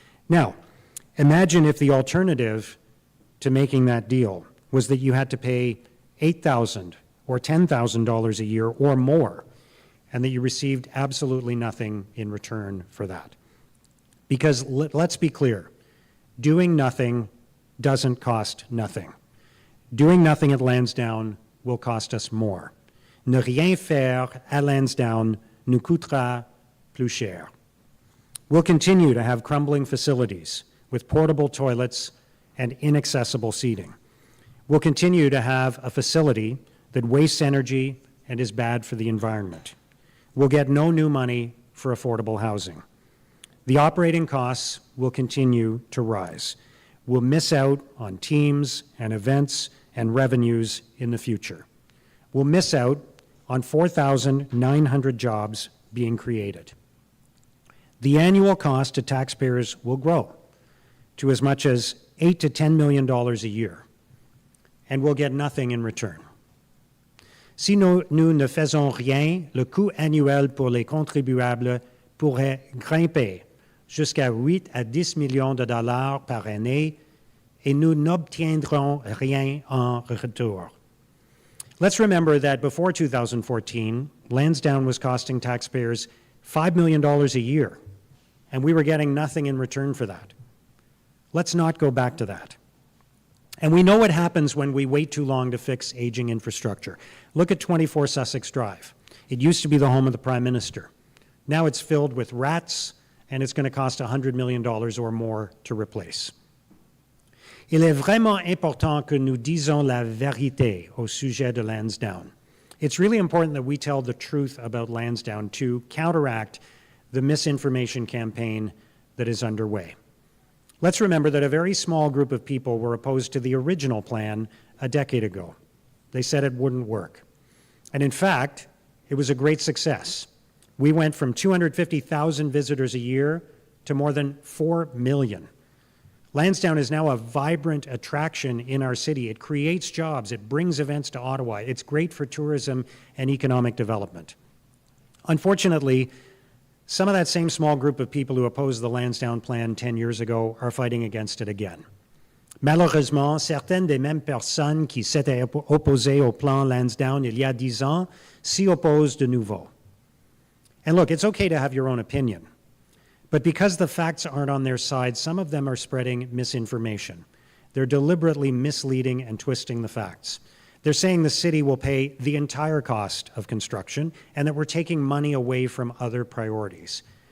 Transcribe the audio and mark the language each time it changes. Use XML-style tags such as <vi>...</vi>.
<en>Now, imagine if the alternative to making that deal was that you had to pay $8,000 or $10,000 a year or more, and that you received absolutely nothing in return for that. Because let's be clear, doing nothing doesn't cost nothing. Doing nothing at Lansdowne will cost us more.</en> <fr>Ne rien faire à Lansdowne nous coûtera plus cher.</fr> <en>We'll continue to have crumbling facilities with portable toilets and inaccessible seating. We'll continue to have a facility that wastes energy and is bad for the environment. We'll get no new money for affordable housing. The operating costs will continue to rise. We'll miss out on teams and events and revenues in the future. We'll miss out on 4,900 jobs being created. The annual cost to taxpayers will grow to as much as $8 to $10 million a year, and we'll get nothing in return.</en> <fr>Si nous ne faisons rien, le coût annuel pour les contribuables pourrait grimper jusqu'à 8 à 10 millions de dollars par année, et nous n'obtiendrons rien en retour.</fr> <en>Let's remember that before 2014, Lansdowne was costing taxpayers $5 million a year, and we were getting nothing in return for that. Let's not go back to that. And we know what happens when we wait too long to fix aging infrastructure. Look at 24 Sussex Drive. It used to be the home of the Prime Minister. Now it's filled with rats, and it's going to cost $100 million or more to replace.</en> <fr>Il est vraiment important que nous disons la vérité au sujet de Lansdowne.</fr> <en>It's really important that we tell the truth about Lansdowne to counteract the misinformation campaign that is underway. Let's remember that a very small group of people were opposed to the original plan a decade ago. They said it wouldn't work. And in fact, it was a great success. We went from 250,000 visitors a year to more than 4 million. Lansdowne is now a vibrant attraction in our city. It creates jobs. It brings events to Ottawa. It's great for tourism and economic development. Unfortunately, some of that same small group of people who opposed the Lansdowne plan 10 years ago are fighting against it again.</en> <fr>Malheureusement, certaines des mêmes personnes qui s'étaient opposées au plan Lansdowne il y a 10 ans s'y opposent de nouveau.</fr> <en>And look, it's okay to have your own opinion. But because the facts aren't on their side, some of them are spreading misinformation. They're deliberately misleading and twisting the facts. They're saying the city will pay the entire cost of construction and that we're taking money away from other priorities.</en>